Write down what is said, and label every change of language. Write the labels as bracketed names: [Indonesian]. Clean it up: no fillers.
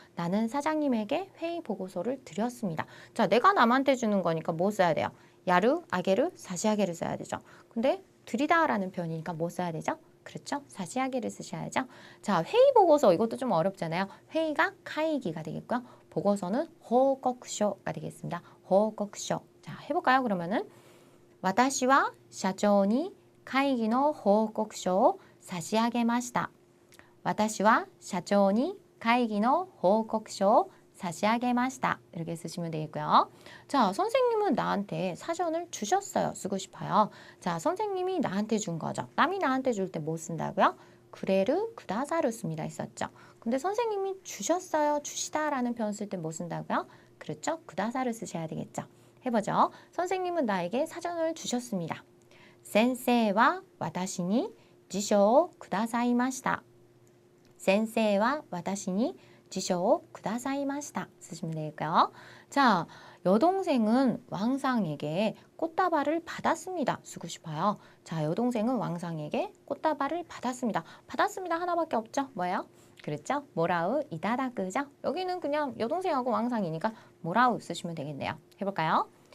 [Korean] 나는 사장님에게 회의 보고서를 드렸습니다. 자, 내가 남한테 주는 거니까 뭐 써야 돼요? 야루, 아게르, 사시아게를 써야 되죠. 근데 드리다라는 표현이니까 뭐 써야 되죠? 그렇죠? 사시아게를 쓰셔야죠. 자, 회의 보고서 이것도 좀 어렵잖아요. 회의가 카이기가 되겠고요. 보고서는 호곡쇼가 되겠습니다. 호곡쇼. 자, 해볼까요? [Japanese] 그러면은 私は社長に会議の報告書を差し上げました. 私は社長に会議の報告書を差し上げました. [Korean] 이렇게 쓰시면 되겠고요. 자, 선생님은 나한테 사전을 주셨어요. 쓰고 싶어요. 자, 선생님이 나한테 준 거죠. 남이 나한테 줄 때 뭐 쓴다고요? 그레르 구다사를 씁니다 했었죠. 근데 선생님이 주셨어요. 주시다라는 표현 쓸 때 뭐 쓴다고요? 그렇죠. 구다사를 쓰셔야 되겠죠. 해보죠. 선생님은 나에게 사전을 주셨습니다. [Japanese] 先生は私に辞書をくださいました. 先生は私に辞書をくださいました. [Korean] 쓰시면 되겠고요. 자, 여동생은 왕상에게 꽃다발을 받았습니다. 쓰고 싶어요. 자, 여동생은 왕상에게 꽃다발을 받았습니다. 받았습니다 하나밖에 없죠. 뭐예요? 그렇죠? 모라우 이다다크죠? 여기는 그냥 여동생하고 왕상이니까 모라우 쓰시면 되겠네요. 해볼까요?